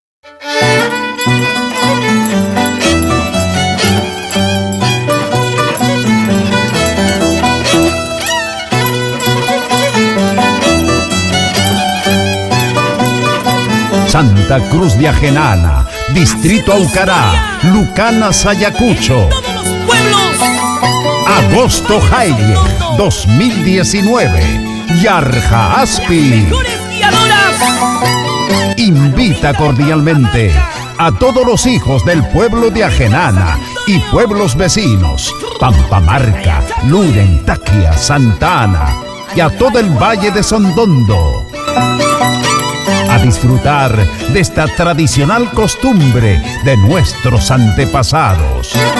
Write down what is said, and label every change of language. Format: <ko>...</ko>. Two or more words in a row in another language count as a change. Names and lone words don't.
<es>Santa Cruz de Ajenana, Distrito Aucará, Lucana, Sayacucho. Agosto Jaille 2019. Yarja Aspi invita cordialmente a todos los hijos del pueblo de Ajenana y pueblos vecinos, Pampamarca, Luren, Taquia, Santa Ana y a todo el Valle de Sondondo a disfrutar de esta tradicional costumbre de nuestros antepasados.</es>